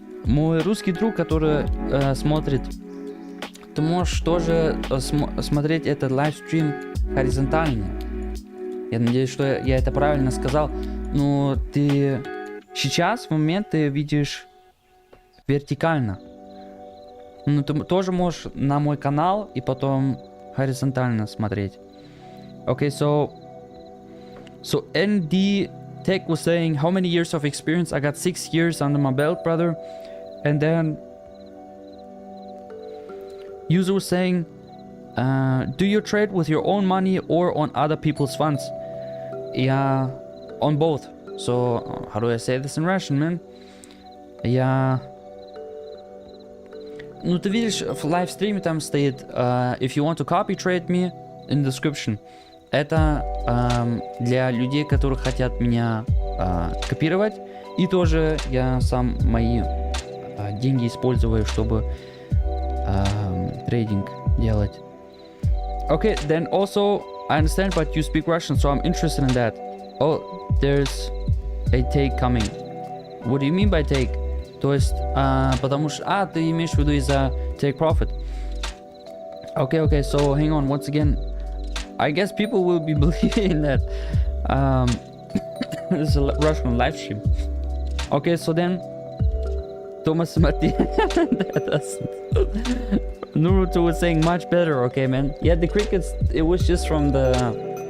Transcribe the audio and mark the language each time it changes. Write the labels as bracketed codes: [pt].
[ru] мой русский друг, который смотрит, ты можешь тоже смотреть этот лайвстрим горизонтально. Я надеюсь, что я это правильно сказал. Но ты сейчас, в момент, ты видишь вертикально. Ну, ты тоже можешь на мой канал и потом горизонтально смотреть. [en] Okay, so ND Tech was saying, how many years of experience? I got 6 years under my belt, brother. And then user was saying, do you trade with your own money or on other people's funds? Yeah, on both. So how do I say this in Russian, man? [ru] Я... Ну, ты видишь, в лайвстриме там стоит [en] if you want to copy trade me, in description. [ru] Это для людей, которые хотят меня копировать. И тоже я сам мои деньги использую, чтобы трейдинг делать. [en] Okay, then also, I understand, but you speak Russian, so I'm interested in that. Oh, there's a take coming. What do you mean by take? [ru] То есть, потому что... ты имеешь в виду из-за take profit. [en] Okay, so hang on, once again. I guess people will be believing that this is a Russian live stream. Okay, so then... Thomas Matti... Naruto was saying much better, okay, man. Yeah, the crickets, it was just from the...